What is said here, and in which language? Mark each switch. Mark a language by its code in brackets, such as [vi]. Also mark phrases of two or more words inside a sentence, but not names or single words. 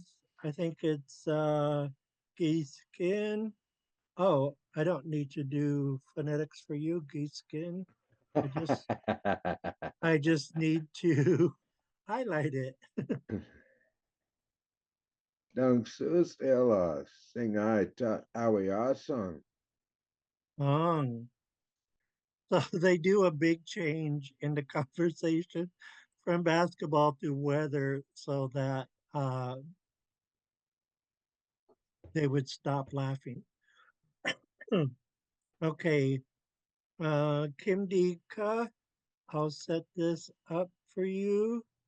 [en] I think it's geese skin. Oh, I don't need to do phonetics for you, geese skin. I just need to highlight it. Dong sus ela sing I ta awi song. So they do a big change in the conversation from basketball to weather so that they would stop laughing. Okay, Kim Dika, I'll set this up for you.